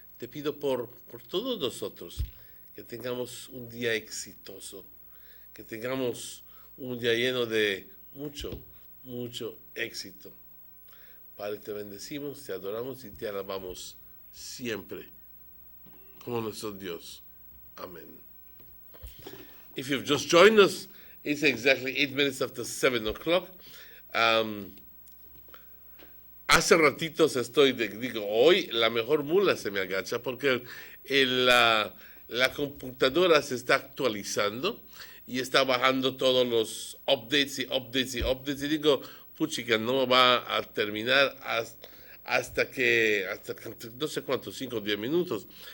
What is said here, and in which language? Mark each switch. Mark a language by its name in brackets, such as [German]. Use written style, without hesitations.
[Spanish] Te pido por todos nosotros que tengamos un día exitoso, que tengamos un día lleno de mucho, mucho éxito. Padre, te bendecimos, te adoramos y te alabamos siempre como nuestro Dios. Amén. [English] If you've just joined us, it's exactly 8 minutes after 7 o'clock. [Spanish] Hace ratitos hoy la mejor mula se me agacha porque la computadora se está actualizando y está bajando todos los updates y updates y updates. Y digo, puchica, no va a terminar hasta que no sé cuántos, 5 o 10 minutos.